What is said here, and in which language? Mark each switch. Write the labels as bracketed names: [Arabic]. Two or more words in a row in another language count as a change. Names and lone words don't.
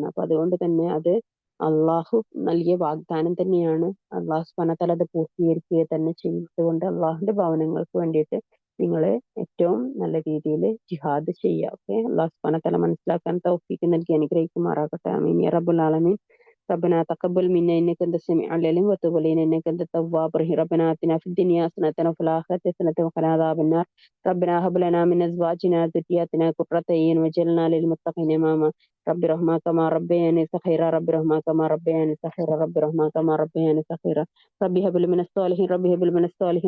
[Malayalam] അപ്പൊ അതുകൊണ്ട് തന്നെ അത് അള്ളാഹു നൽകിയ വാഗ്ദാനം തന്നെയാണ്. അള്ളാഹു [Arabic] سبحانه وتعالى [Malayalam] അത് പൂർത്തീകരിക്കുക തന്നെ ചെയ്യുന്നതുകൊണ്ട് അള്ളാഹുവിന്റെ ഭവനങ്ങൾക്ക് വേണ്ടിയിട്ട് നിങ്ങൾ ഏറ്റവും നല്ല രീതിയിൽ ജിഹാദ് ചെയ്യുക. ഓക്കെ. അള്ളാഹു [Arabic] سبحانه وتعالى [Malayalam] മനസ്സിലാക്കാൻ തൗഫീഖ് നൽകി അനുഗ്രഹിക്കുമാറാകട്ടെ. [Arabic] آمين يا رب العالمين. ربنا تقبل منا إنك أنت السميع العليم وتب علينا إنك أنت التواب الرحيم ربنا آتنا في الدنيا حسنة وفي الآخرة حسنة وقنا عذاب النار ربنا هب لنا من أزواجنا وذرياتنا قرة أعين واجعلنا للمتقين إماما رب رحمة كما ربياني صغيرا رب رحمة كما ربياني صغيرا رب رحمة كما ربياني صغيرا ربي هب لي من الصالحين ربي هب لي من الصالحين